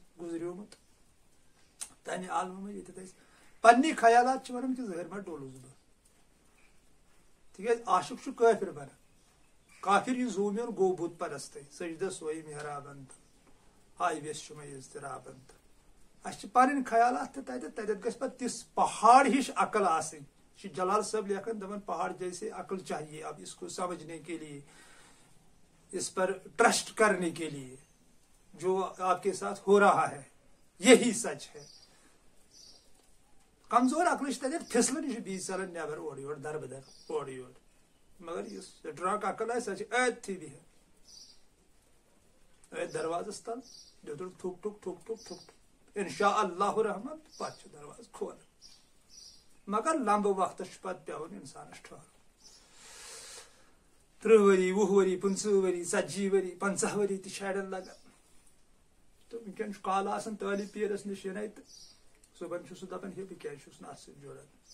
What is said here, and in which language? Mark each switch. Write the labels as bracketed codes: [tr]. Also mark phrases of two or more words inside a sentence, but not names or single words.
[ks] گُزریومُت تمہِ عالمہٕ منٛز ییٚتٮ۪تھ أسۍ پننی خیالات چھِ ونان کہِ ظٲہِر ما ڈوٚلُس بہٕ تِکیٛازِ عاشق چھُ کٲفِر بنان کافر یہِ زوٗمیُن گوٚو بُت پرستے سجدٕ سوے محرابن تہٕ آے ویس چھُ مےٚ اضطرابن تہٕ اسہِ چھِ پنٕنۍ خیالات تہِ تتٮ۪تھ گژھِ پتہٕ تِژھ پہاڑ ہِش عقل آسٕنۍ یہِ چھُ جلال صٲب لیکھان دپان [ur] پہاڑ جیسے عقل چاہیے اب اس کو سمجھنے کے لیے اس پر ٹرسٹ کرنے کے لیے جو آپ کے ساتھ ہو رہا ہے یہی سچ ہے [ks] کمزور عقل چھِ تتٮ۪تھ پھسلان یہِ چھُ بیٚیہِ ژلان نٮ۪بر اورٕ یورٕ دربٕدر اورٕ یورٕ مگر یُس سٹرانگ عقل آسہِ سۄ چھِ أتھی بِہِتھ أتھۍ دروازس تل دیُتُن ٹھُک ٹھُک ٹھُک ٹھُک ٹھُک ٹھُک [ar] انشاء اللہ [ks] رحمان پتہٕ چھُ دروازٕ کھولان مگر لمبہٕ وقتس چھُ پتہٕ پیوان انسانس ٹھہرُن 30 ؤری 20 ؤری 50 ؤری 40 ؤری 50 ؤری تہِ شاڑٮ۪ن لگان تہٕ وٕنکٮ۪ن چھُ کال آسان طالب پیرس نِش یِنَے تہٕ صُبحن چھُ سُہ دپان ہے بہٕ کیٛازِ چھُس نہٕ اَتھ سۭتۍ جُڑان